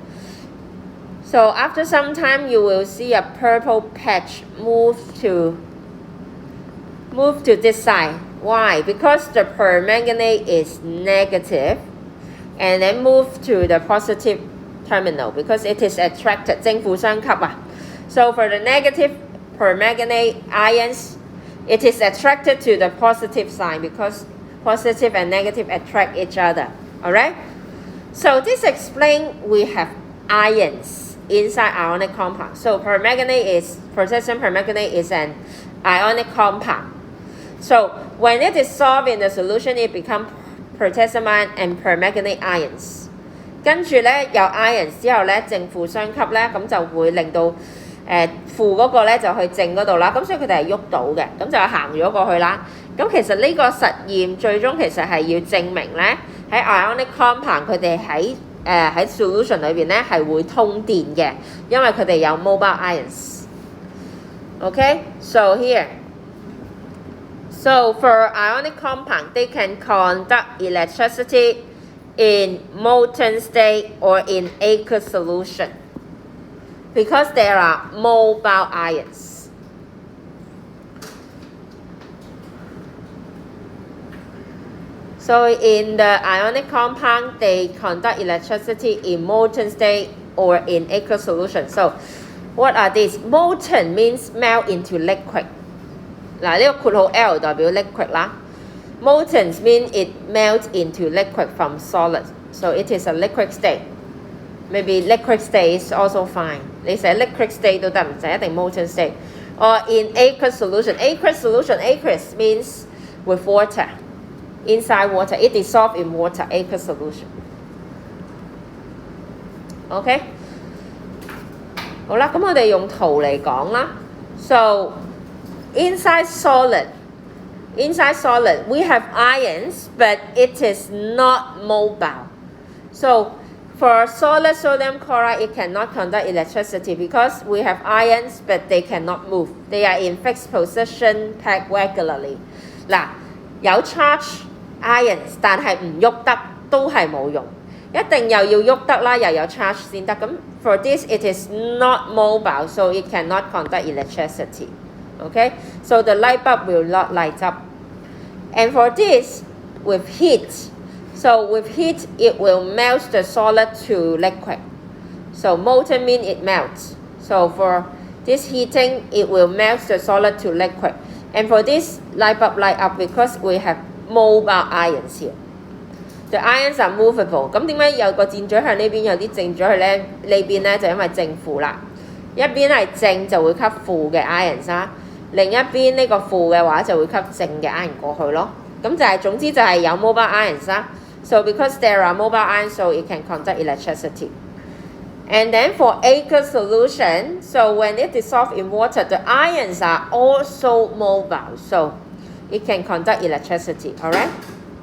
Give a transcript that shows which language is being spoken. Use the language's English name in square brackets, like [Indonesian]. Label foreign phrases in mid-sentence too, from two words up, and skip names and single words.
[English] So after some time you will see a purple patch move to this side. Why? Because the permanganate is negative and then move to the positive terminal because it is attracted [Cantonese] 正負相吸啊. [English] So for the negative permanganate ions, it is attracted to the positive sign because positive and negative attract each other. Alright? So this explains we have ions inside ionic compound. So potassium permanganate is an ionic compound. So when it is dissolved in the solution, it becomes potassium ion and permanganate ions. [Cantonese] 跟住咧有 ions 之後咧正負相吸咧，咁就會令到負嗰個咧就去正嗰度啦，咁所以佢哋係喐到嘅，咁就行咗過去啦。咁其實呢個實驗最終其實係要證明咧喺 [English] ionic compound [Cantonese] 佢哋喺solution 裏邊咧係會通電嘅，因為佢哋有 [English] mobile ions. Okay, so here. So for ionic compound, they can conduct electricity in molten state or in aqueous solution because there are mobile ions. So in the ionic compound, they conduct electricity in molten state or in aqueous solution. So what are these? Molten means melt into liquid. [Cantonese] 嗱，呢個括號 L 代表 liquid 啦。 [English] Molten means it melts into liquid from solid. So it is a liquid state. Maybe liquid state is also fine. [Cantonese] 你寫 [English] liquid state [Cantonese] 都得，唔使一定 [English] molten state. Or in aqueous solution. Aqueous means with water. Inside water. It dissolves in water. Aqueous solution. OK? [Cantonese] 好啦，咁我哋用圖嚟講啦。 [English] So inside solid, we have ions, but it is not mobile. So for solid sodium chloride, it cannot conduct electricity because we have ions, but they cannot move. They are in fixed position, packed regularly. [Cantonese] 嗱，有 [English] charge ions， [Cantonese] 但係唔喐得都係冇用，一定又要喐得啦，又有 charge 先得。 [English] 咁 for this, it is not mobile, so it cannot conduct electricity. Okay, so the light bulb will not light up. And for this, with heat, so with heat, it will melt the solid to liquid. So molten means it melts. So for this heating, it will melt the solid to liquid. And for this, light bulb light up because we have mobile ions here. The ions are movable. [Cantonese] 咁點解有個箭嘴向呢邊，有啲正嘴向呢邊咧？就因為正負啦。一邊係正就會吸負嘅 ions 啦。另一邊呢個負嘅話就會吸正嘅 ion 過去咯，咁就係總之就係有 [English] mobile ions [Cantonese] 啦。 [English] So because there are mobile ions, so it can conduct electricity. And then for aqueous solution, so when it dissolves in water, the ions are also mobile, so it can conduct electricity. Alright?